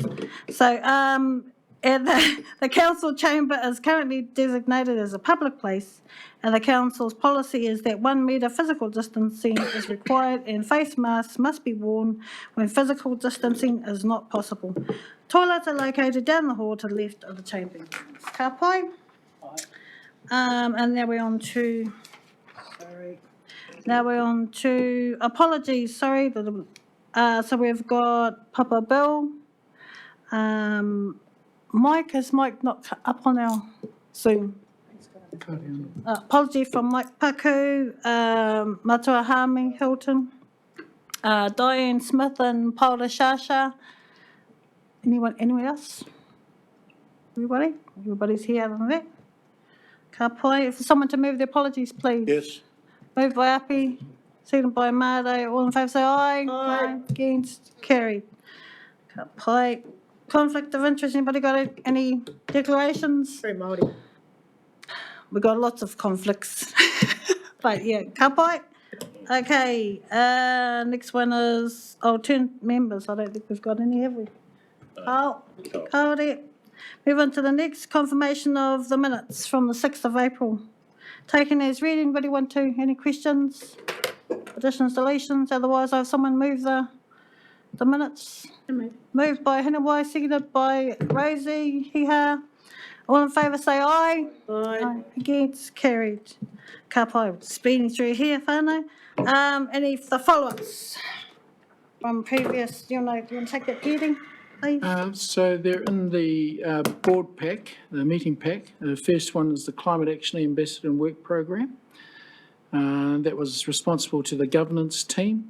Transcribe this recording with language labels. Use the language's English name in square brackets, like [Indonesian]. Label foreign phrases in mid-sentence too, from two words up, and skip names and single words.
[English] So, the council chamber is currently designated as a public place, and the council's policy is that 1 metre physical distancing is required and face masks must be worn when physical distancing is not possible. Toilets are located down the hall to the left of the chamber. [Māori] Ka pai. [English] And now we're on to, apologies, sorry. So we've got Papa Bill. Mike, is Mike not up on our Zoom? Apology from Mike Paku, Matua Harming, Hilton, Diane Smith and Paula Shasha. Anyone else? Everybody? Everybody's here other than that? [Māori] Ka pai. [English] If someone to move the apologies, please. Yes. Moved by Api, seconded by Māori. All in favour say aye. Aye. Against, carried. [Māori] Ka pai. [English] Conflict of interest, anybody got any declarations? Very Māori. We've got lots of conflicts. But yeah, [Māori] ka pai. [English] Okay, next one is alternate members. I don't think we've got any, have we? Kaore. Move on to the next, confirmation of the minutes from the 6th of April taken as read. Anybody want to, any questions, additions, deletions? Otherwise, I have someone move the minutes. Moved by Hinawai, seconded by Rosie. Hee-ha. All in favour say aye. Aye. Against, carried. [Māori] Ka pai, [English] speeding through here, whānau. Any the follow-ups from previous, do you want to take that heading, please? So they're in the board pack, the meeting pack. The first one is the Climate Action Ambassador and Work Programme. That was responsible to the governance team.